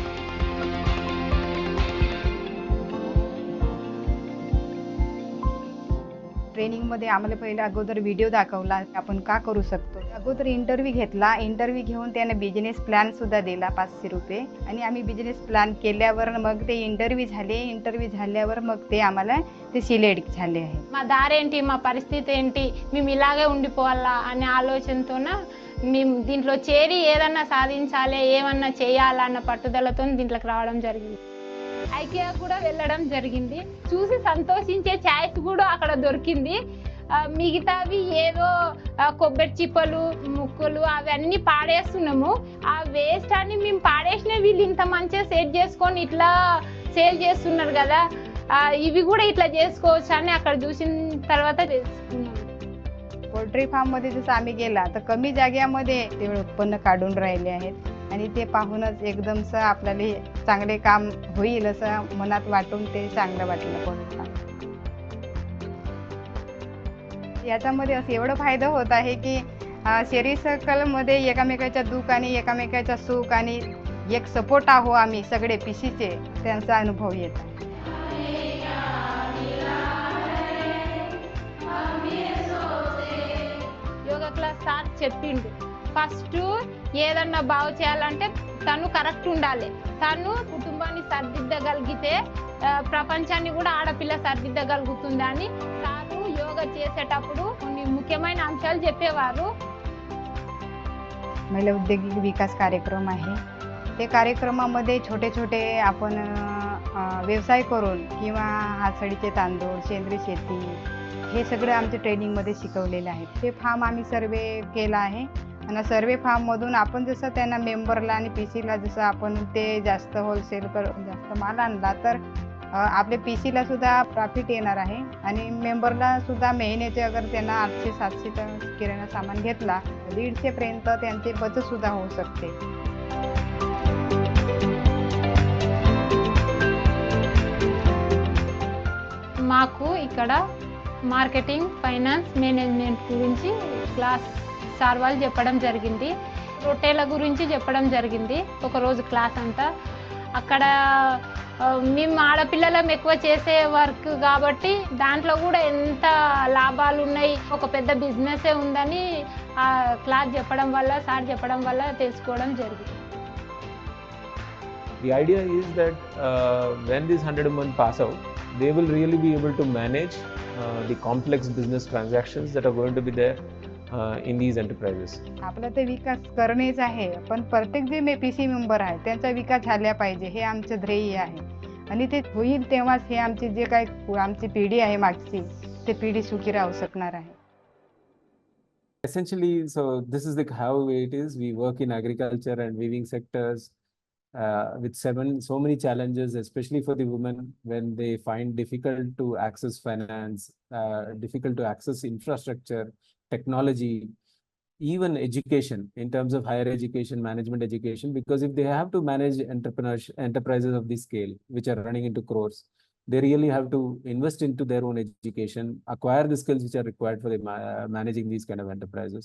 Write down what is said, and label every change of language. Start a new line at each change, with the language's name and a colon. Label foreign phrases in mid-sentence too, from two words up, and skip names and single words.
Marathi: ट्रेनिंगमध्ये आम्हाला पहिला अगोदर व्हिडिओ दाखवला, आपण का करू शकतो. अगोदर इंटरव्ह्यू घेतला, इंटरव्ह्यू घेऊन त्याने
English: business plan
Marathi: सुद्धा दिला 500 रुपये, आणि आम्ही
English: business plan
Marathi: केल्यावर मग ते इंटरव्ह्यू झाल्यावर मग ते आम्हाला ते सिलेक्ट झाले आहे.
Telugu: మా దారేంటి, మా పరిస్థితి ఏంటి, మేము ఇలాగే ఉండిపోవాలా అనే ఆలోచనతోన మేము దీంట్లో చేరి ఏదన్నా సాధించాలి, ఏమన్నా చేయాలన్న పట్టుదలతో దీంట్లోకి రావడం జరిగింది. ఐకియా కూడా వెళ్ళడం జరిగింది. చూసి సంతోషించే ఛాయిస్ కూడా అక్కడ దొరికింది. మిగతావి ఏదో కొబ్బరి చిప్పలు, ముక్కలు అవన్నీ పాడేస్తున్నాము. ఆ వేస్ట్ అని మేము పాడేసిన వీళ్ళు ఇంత మంచిగా సెట్ చేసుకొని ఇట్లా సేల్ చేస్తున్నారు కదా, ఇవి కూడా ఇట్లా చేసుకోవచ్చు అని అక్కడ చూసిన తర్వాత తెలుసుకున్నాము.
Marathi: पोल्ट्री फार्ममध्ये जसं आम्ही गेला तर कमी जागेमध्ये ते उत्पन्न काढून राहिले आहेत. आणि ते पाहूनच एकदमच आपल्याला हे चांगले काम होईल असं मनात वाटून ते चांगलं वाटलं करून काम. याच्यामध्ये असं एवढं फायदा होत आहे की
English: sharing circle
Marathi: एकामेकाच्या दुःख आणि एकामेकाच्या सुख आणि एक सपोर्ट आहो आम्ही सगळे पीसीचे, त्यांचा अनुभव येत आहे.
English: yoga class sir
Telugu: చెప్పిండు ఫస్ట్ ఏదన్నా బాగు చేయాలంటే తను కరెక్ట్ ఉండాలి. తను కుటుంబాన్ని సరిదిద్దగలిగితే ప్రపంచాన్ని కూడా ఆడపిల్ల సరిదిద్దగలుగుతుందని సారు యోగా చేసేటప్పుడు కొన్ని ముఖ్యమైన అంశాలు చెప్పేవారు.
Marathi: महिला औद्योगिक विकास कार्यक्रम आहे. ते कार्यक्रमामध्ये छोटे छोटे आपण व्यवसाय करून किंवा हातसडीचे तांदूळ, सेंद्रिय शेती हे सगळं आमच्या ट्रेनिंगमध्ये शिकवलेलं आहे. ते फार्म आम्ही सर्वे केला आहे आणि सर्वे फार्ममधून आपण जसं त्यांना मेंबरला आणि पीसीला जसं आपण ते जास्त होलसेल जास्त माल आणला तर आपल्या पीसीला सुद्धा प्रॉफिट येणार आहे आणि मेंबरला सुद्धा महिन्याचे अगर त्यांना 800-700 किराणा सामान घेतला 150 पर्यंत त्यांचे बचत सुद्धा होऊ शकते.
Telugu: మాకు ఇక్కడ
English: marketing, finance, management
Telugu: గురించి
English: class sir
Telugu: వాళ్ళు చెప్పడం జరిగింది. రొట్టెల గురించి చెప్పడం జరిగింది ఒకరోజు క్లాస్ అంతా. అక్కడ మేము ఆడపిల్లలం ఎక్కువ చేసే వర్క్ కాబట్టి దాంట్లో కూడా ఎంత లాభాలు ఉన్నాయి, ఒక పెద్ద బిజినెసే ఉందని ఆ క్లాస్ చెప్పడం వల్ల, సార్ చెప్పడం వల్ల తెలుసుకోవడం జరిగింది.
English: The idea is that when these 100 women pass out, they will really be able to manage the complex business transactions that are going to be there in these enterprises.
Marathi: आपला ते विकास करणेच आहे, पण प्रत्येक जे
English: PC member
Marathi: आहे त्यांचा विकास झाला पाहिजे हे आमचं ध्येय आहे आणि ते होईल तेव्हाच हे आमची जे काही आमची पिढी आहे मागची ते पिढी सुखी राहू शकणार आहे.
English: Essentially, so this is how it is. We work in agriculture and weaving sectors with so many challenges, especially for the women when they find difficult to access finance, difficult to access infrastructure, technology, even education in terms of higher education, management education, because if they have to manage enterprises of this scale, which are running into crores, they really have to invest into their own education, acquire the skills which are required for managing these kind of enterprises.